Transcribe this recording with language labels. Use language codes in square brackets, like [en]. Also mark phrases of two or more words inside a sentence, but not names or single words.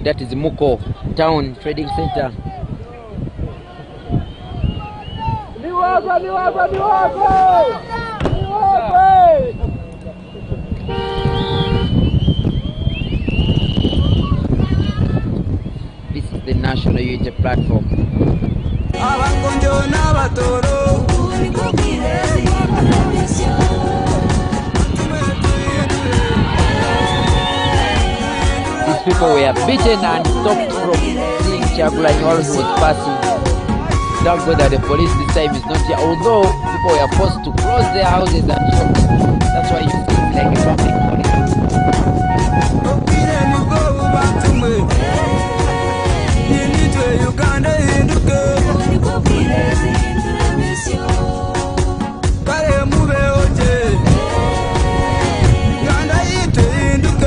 [en] That is Muko town trading center. This is the National Unity Platform. [nyn] abakonjo n'abatoro Nibwo bwirezihindura mission. [en] These people were beaten and stopped from seeing Kyagulanyi while he was passing. Thank God that the police this time is not here. Although people were forced to close their houses and shops. That's why you see like a public holiday. [nyn] obwire nibwo bubatumwe yinitwe Uganda ihinduke Nibwo bwirezihindura mission. kare mubeoje Uganda yitu ihinduke